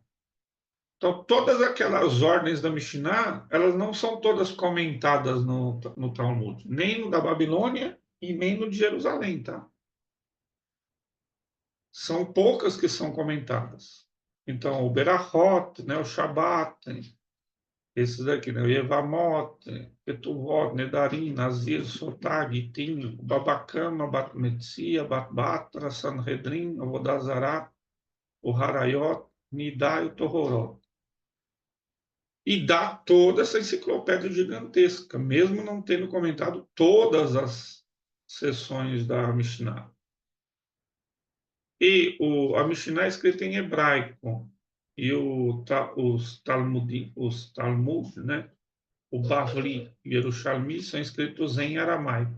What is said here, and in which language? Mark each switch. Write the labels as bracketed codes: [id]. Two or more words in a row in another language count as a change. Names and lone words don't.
[pt] Então, todas aquelas ordens da Mishnah, elas não são todas comentadas no Talmud, nem no da Babilônia e nem no de Jerusalém, tá? São poucas que são comentadas. Então, o Berachot, né, o Shabat, esses daqui, né, o Yevamot, Ketuvot, Nedarim, Nazir, Sotag, Itim, Babakama, Bat Metzia, Bat Batra, Sanhedrin, Avodazará, o Harayot, Nidá e o Tohorot. E dá toda essa enciclopédia gigantesca, mesmo não tendo comentado todas as sessões da Mishnah. E a Mishnah é escrita em hebraico, e os Talmud, né, o Bavli e o Yerushalmi são escritos em aramaico.